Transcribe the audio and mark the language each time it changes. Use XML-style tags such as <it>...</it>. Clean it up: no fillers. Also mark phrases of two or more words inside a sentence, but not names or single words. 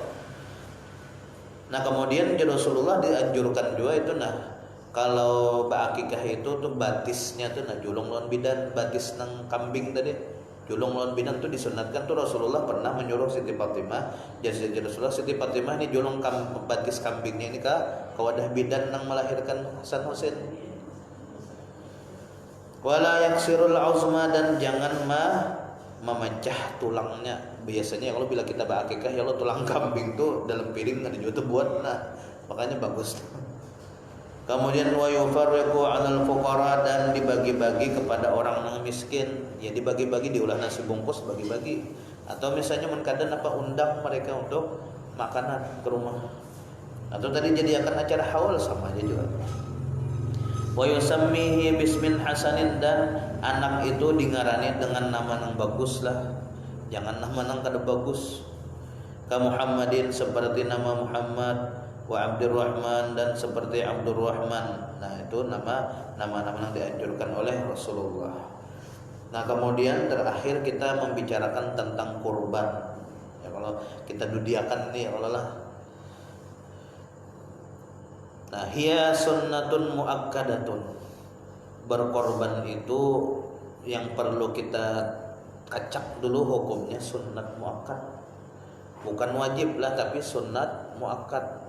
<bjn>Nah kemudian Rasulullah dianjurkan juga itu kalau akikah itu tuh batisnya tuh nah julung lawan bidan batis nang kambing tadi Julung lawan bidan tuh disunatkan tuh Rasulullah pernah menyuruh Siti Fatimah, jadi Rasulullah Siti Fatimah ini julung batis kambingnya ini ke wadah bidan nang melahirkan Hasan Husain.</bjn> <ar>ولا يكسر العظم,</ar> <id>dan jangan memecah tulangnya.</id> <bjn>Biasanya kalau bila kita berakikah ya Allah tulang kambing tuh dalam piring ada juga buat, nah makanya bagus.</bjn> <id>Kemudian</id> <ar>ويفرق على الفقراء,</ar> <id>dan dibagi-bagi kepada orang yang miskin. Ya dibagi-bagi, diolah nasi bungkus bagi-bagi. Atau misalnya menkadang apa undang mereka untuk makanan ke rumah. Atau tadi jadi akan acara haul sama aja juga.</id> <ar>ويسميه باسم حسن,</ar> <id>dan anak itu dingarani dengan nama yang bagus lah. Jangan nama yang kada bagus.</id> <ar>كمحمد,</ar> <id>seperti nama Muhammad, wa Abdurrahman, dan seperti Abdurrahman. Nah itu nama-nama yang dianjurkan oleh Rasulullah. Nah kemudian terakhir kita membicarakan tentang kurban. Ya kalau kita dudiakan nih Allah lah.</id> <ar>Nah هي سنة مؤكدة.</ar> <id>Berkorban itu yang perlu kita kacak dulu hukumnya sunnat muakkad. Bukan wajib lah tapi sunnat muakkad.</id>